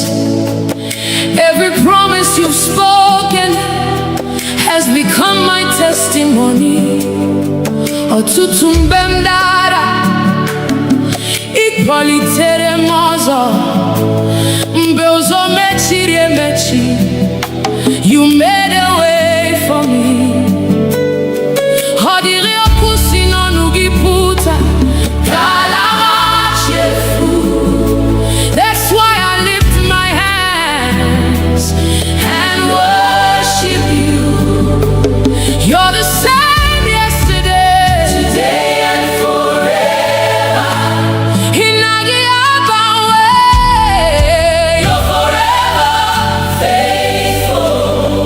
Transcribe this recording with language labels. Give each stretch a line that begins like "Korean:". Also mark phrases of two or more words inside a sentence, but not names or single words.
English: Every promise you've spoken has become my testimony.
Igbo: Ọtụtụ mgbe m dara, ị kpọlitere m ọzọ. Mgbe ụzọ mechiri emechi,
English: you made a way for me.
Igbo: Ọ dịrị okwu si n'ọnụ gị pụta, ka ala chefu.
English: That's why I lift my hands and worship you. You're the same yesterday, today and forever.
Igbo: Inagi abawe,
English: you're forever faithful.